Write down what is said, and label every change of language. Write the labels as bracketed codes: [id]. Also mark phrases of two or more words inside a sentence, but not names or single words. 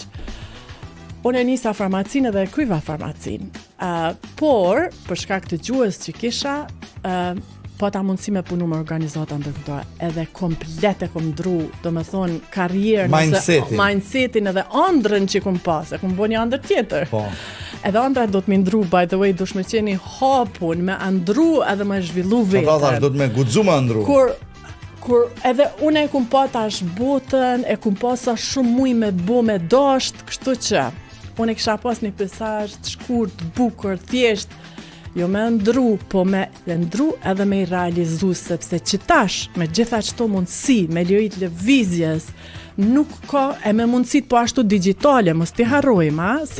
[sq] Unë e nisa farmacinë dhe kryva farmacinë, por, për shkak të gjuhës që kisha, po ta mundësi me punu me organizata ndërkombëtare, edhe komplet e kom ndru, do me thonë, karrierën, mindsetin edhe ëndrën që kom pas, e kom bo një ëndër tjetër. Po. Edhe ëndra do të më ndru, [en] by the way, [sq] dush me qeni hapun, me ndru edhe me zhvillu vetën. Po do të me guxu me ndru. Kur edhe unë e kum pa tash botën, e kum pa sa shumë muj me bo me dasht, kështu që unë e kisha pas një mesazh të shkurt, bukur, thjesht, jo me ndru, po me ndru edhe me i realizu, sepse që tash, me gjitha qëto mundësi, me lirit lëvizjes, nuk ka, e me mundësit po ashtu digitale, mos t'i harrojmë, se